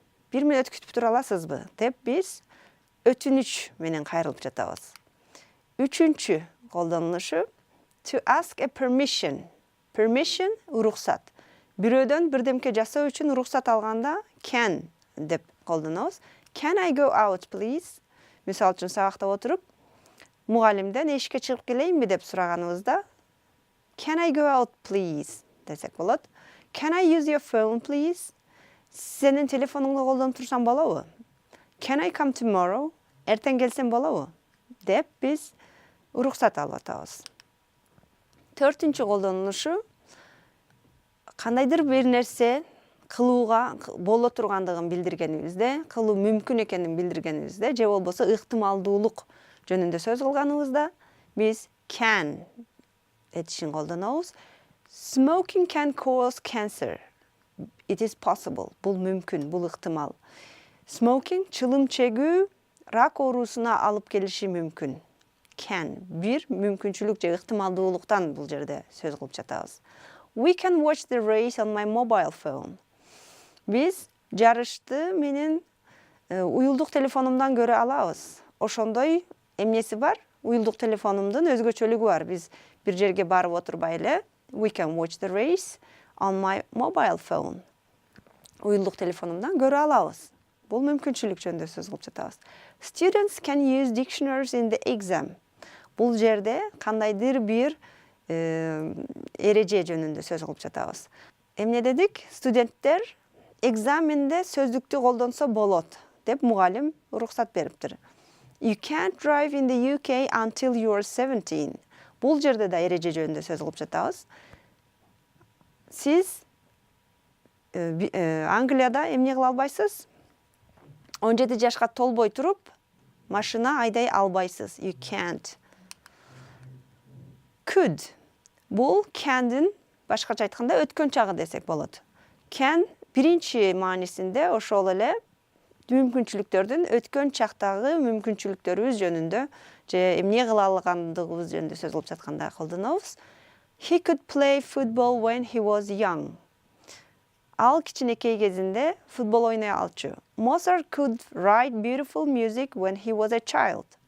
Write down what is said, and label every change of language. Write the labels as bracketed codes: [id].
[ky] Бир мүнөт күтүп тура аласызбы? Деп биз өтүнүч менен кайрылып жатабыз. Үчүнчү колдонулушу [en] to ask a permission. [ky] Permission уруксат. Бирөөдөн бирдемке жасоо үчүн уруксат алганда can деп колдонобуз. [en] Can I go out, please? [ky] Мисалы үчүн сабактап отуруп, мугалимден эшикке чыгып келейинби деп сураганыбызда [en] Can I go out, please? [ky] Десек болот. [en] Can I use your phone, please? [ky] Сенин телефонуңду колдонуп турсам болобу? [en] Can I come tomorrow? [ky] Эртең келсем болобу? Деп биз уруксат алып атабыз. Төртүнчү колдонулушу кандайдыр бир нерсе кылууга боло тургандыгын билдиргенибизде, кылуу мүмкүн экенин билдиргенибизде, же болбосо ыктымалдуулук жөнүндө сөз кылганыбызда биз can этишин колдонобуз. [en] Smoking can cause cancer. It is possible. [ky] Бул мүмкүн, бул ыктымал. Smoking чылым чегүү рак оорусуна алып келиши мүмкүн. Can бир мүмкүнчүлүк же ыктымалдуулуктан бул жерде сөз кылып жатабыз. [en] We can watch the race on my mobile phone. [ky] Биз жарышты менен уюлдук телефонумдан көрө алабыз. Ошондой эмнеси бар? Уюлдук телефонумдун өзгөчөлүгү бар. Биз бир жерге барып отурбай эле [en] we can watch the race on my mobile phone. [ky] Уюлдук телефонумдан көрө алабыз. Бул мүмкүнчүлүк жөнүндө сөз кылып жатабыз. [en] Students can use dictionaries in the exam. [ky] Бул жерде кандайдыр бир эреже жөнүндө сөз кылып жатабыз. Эмне дедик? Студенттер экзаменде сөздүктү колдонсо болот деп мугалим уруксат бериптир. [en] You can't drive in the UK until you're 17. [ky] Бул жерде да эреже жөнүндө сөз кылып жатабыз. Сиз Англияда эмне кыла албайсыз? 17 жашка толбой туруп, машина айдай албайсыз. [en] You can't. Could. [ky] Бул can'дин башкача айтканда өткөн чагы десек болот. Can биринчи маанисинде ошол эле мүмкүнчүлүктөрдүн өткөн чактагы мүмкүнчүлүктөрүбүз жөнүндө же эмне кыла алгандыгыбыз жөнүндө сөз кылып жатканда колдонобуз. [en] He could play football when he was young. [ky] Ал кичинекей кезинде футбол ойной алчу. [en] Mozart could write beautiful music when he was a child.